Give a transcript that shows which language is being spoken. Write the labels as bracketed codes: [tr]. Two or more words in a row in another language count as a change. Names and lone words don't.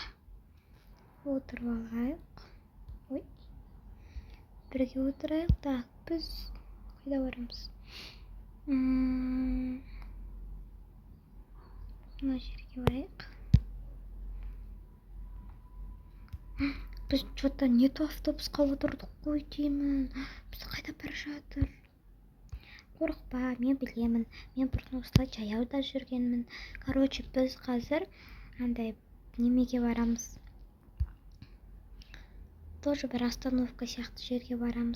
[kk] Отырып алайық. Ой. Бірге отырайық. Так, біз қайда барамыз? Мына жерге барайық. Біз [ru] что-то не то [kk] автобусқа отырдық қой деймін. Біз қайда бара жатыр? Қорықпа, мен білемін. Мен бұрын осылай жаяуда жүргенмін. Короче, біз қазір андай немеге барамыз. Тоже бір остановка сияқты жерге барамыз.